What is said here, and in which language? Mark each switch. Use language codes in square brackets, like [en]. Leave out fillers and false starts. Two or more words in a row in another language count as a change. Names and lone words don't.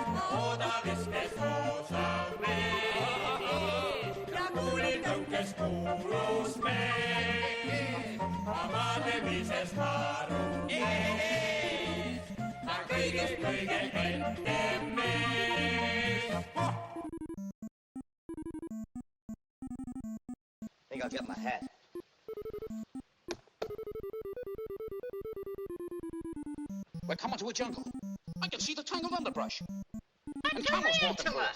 [et] Ma oodaviskes osav mees ja kuulitõukes kuulus mees. Ma maadlemises harus mees, ma kõigest kõige kentem mees. [en] Think I'll get my hat. We're coming to a jungle. I can see the tangled underbrush. And camels walking through it.